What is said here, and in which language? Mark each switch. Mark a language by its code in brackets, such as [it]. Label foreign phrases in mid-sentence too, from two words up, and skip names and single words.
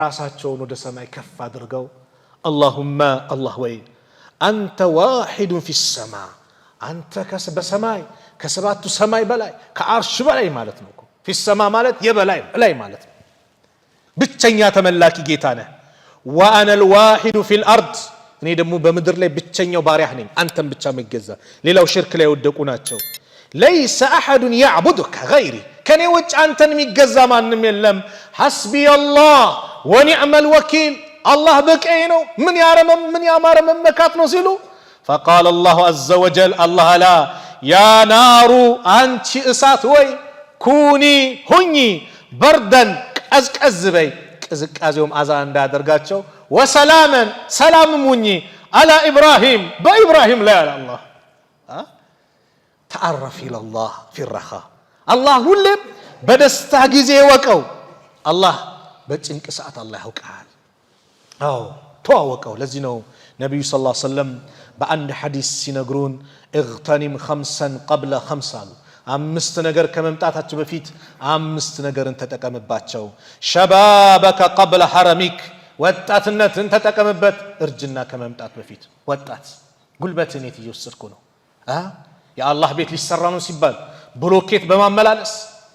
[am] ራሳቸውን ወደ ሰማይ ከፍ አድርገው [ar] اللهم الله [am] ወይ አንተ ዋሂድ [ar] في السماء [am] አንተ በሰማይ ከሰባቱ ሰማይ በላይ ከአርሽ በላይ ማለት ነው [ar] في السماء [am] ማለት የበላይ ላይ ማለት ነው ብቸኛ ተመላኪ ጌታ ነህ [ar] وانا الواحد في الارض [am] እኔ ደግሞ በመድር ላይ ብቸኛው ባሪያህ ነኝ አንተም ብቻ መገዛ ሌላው ሽርክ ላይ ወደቁ ናቸው [ar] ليس احد يعبدك غيري [am] ከኔ ውጭ አንተን የሚገዛ ማንም የለም [ar] حسبي الله ونعم الوكيل الله [am] በቀኝ ነው ምን ያማረ መመካት ነው ሲሉ [ar] فقال الله عز وجل الله لا يا نار [am] አንቺ እሳት ወይ كوني ሁኚ بردا ቀዝቀዝ በይ ቅዝቃዜውም አዛ እንዳደርጋቸው وسلاما سلام ሁኚ [ar] على ابراهيم [am] በኢብራሂም ላይ አለ الله [ar] تعرف الى الله في الرخاء الله [am] ሁሌም በደስታ ጊዜ ወቀው الله በጭንቅ ሰዓት الله ያውቃል ተዋወቀው ለዚህ ነው ነብዩ [ar] صلى الله عليه وسلم [am] በአንድ ሐዲስ ሲነግሩን [ar] اغتنم خمسا قبل خمسة [am] አምስት ነገር ከመምጣታቸው በፊት አምስት ነገርን ተጠቀምባቸው [ar] شبابك قبل حرمك [am] ወጣትነትን ተጠቀምበት እርጅና ከመምጣት በፊት ወጣት ጉልበትን የት እየወሰድኩ ነው የአላህ ቤት ሊሰራ ነው ሲባል ብሎኬት በማመላለስ